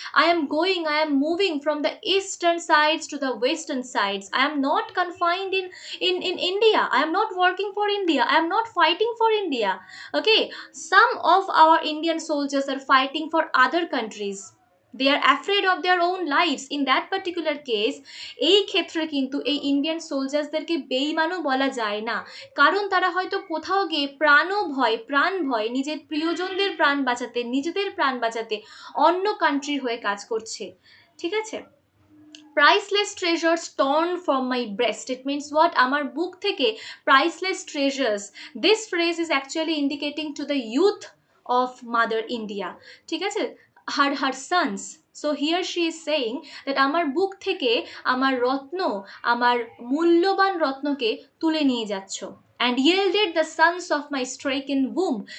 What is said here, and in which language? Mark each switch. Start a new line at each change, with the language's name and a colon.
English: I am moving from the eastern sides to the western sides. I am not confined in India. I am not working for India. I am not fighting for India. Okay, some of our Indian soldiers are fighting for other countries. They are afraid of their own lives. In that particular case,
Bangla: এই ক্ষেত্রে কিন্তু এই Indian সোলজার্সদেরকে বেঈমানও বলা যায় না, কারণ তারা হয়তো কোথাও গিয়ে প্রাণ ভয় নিজের প্রিয়জনদের প্রাণ বাঁচাতে, নিজেদের প্রাণ বাঁচাতে অন্য কান্ট্রির হয়ে কাজ করছে। ঠিক আছে,
English: priceless treasures torn from my breast. It means what?
Bangla: Amar book থেকে
English: priceless treasures. This phrase is actually indicating to the youth of mother India.
Bangla: ঠিক আছে,
English: her sons. So here she is saying that
Bangla: আমার বুক থেকে আমার রত্ন, আমার মূল্যবান রত্নকে তুলে নিয়ে যাচ্ছ,
English: and yielded the sons of my stricken womb.